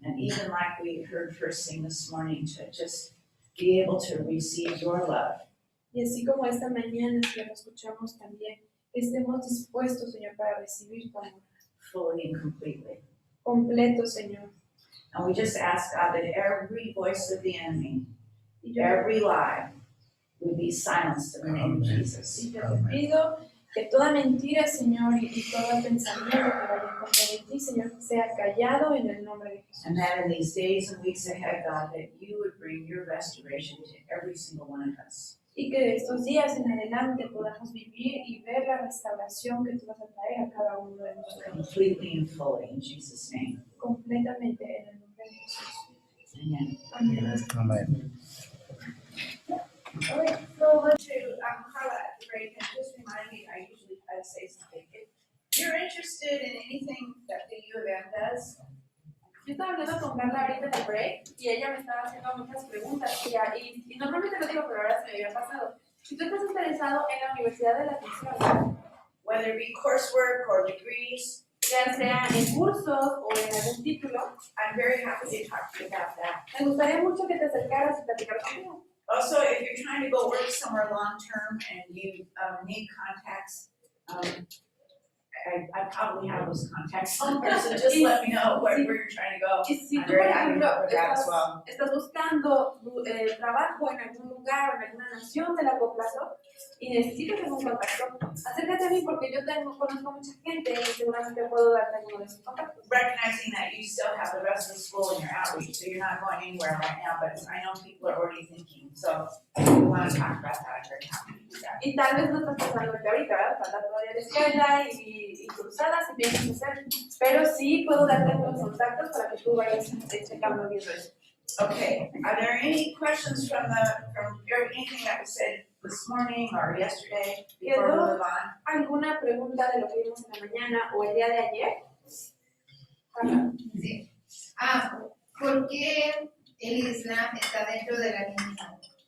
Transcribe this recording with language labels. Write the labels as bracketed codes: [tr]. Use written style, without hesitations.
[en] And even like we heard first thing this morning, to just be able to receive your love. [es] Y así como esta mañana que lo escuchamos también, estemos dispuestos, Señor, para recibir tu amor [en] Fully and completely. [es] completo, Señor. [en] And we just ask God that every voice of the enemy, [es] Y yo [en] every lie, would be silenced in the name of Jesus. [es] y te pido que toda mentira, Señor, y todo pensamiento que vaya en contra de ti, Señor, sea callado en el nombre de Jesús. [en] And that in these days and weeks ahead, God, that you would bring your restoration to every single one of us. [es] Y que estos días en adelante podamos vivir y ver la restauración que tú vas a traer a cada uno de nosotros. [en] Completely and fully, in Jesus' name. [es] Completamente en el nombre de Jesús. [en] Amen. [es] Amén. [en] Amen. All right, so let's do, Carla, at the break, and just remind me, I usually try to say something. If you're interested in anything that the U of M does, [es] Yo estaba hablando con Carla ahorita en el break y ella me estaba haciendo muchas preguntas y normalmente lo digo, pero ahora se me había pasado. Si tú estás interesado en la Universidad de la Asunción, [en] whether it be coursework or degrees, [es] ya sea en cursos o en algún título, [en] I'm very happy to talk to you about that. [es] me gustaría mucho que te acercaras y platicar conmigo. [en] Also, if you're trying to go work somewhere long-term and you need contacts, I probably have those contacts somewhere, so just let me know where you're trying to go. [es] Y si [en] I'm [es] tú, [en] very [es] por [en] happy to [es] ejemplo, [en] help with that as well. [es] estás buscando trabajo en algún lugar o en alguna nación de largo plazo y necesitas algún contacto, acércate a mí porque yo conozco mucha gente y seguramente puedo darte alguno de sus contactos. [en] Recognizing that you still have the rest of the school in your outreach, so you're not going anywhere right now, but I know people are already thinking, so if you want to talk about that, I'm very happy to do that. [es] Y tal vez no estás pensando en que ahorita, ¿verdad? Falta todavía la escuela y cruzadas y piensas hacer, pero sí puedo darte algunos contactos para que tú vayas checando viendo eso. [en] Okay, are there any questions from anything that was said this morning or yesterday before we move on? [es] ¿Alguna pregunta de lo que vimos en la mañana o el día de ayer? [en] Carla. [es] Sí. ¿Por qué el Islam está dentro de la religión?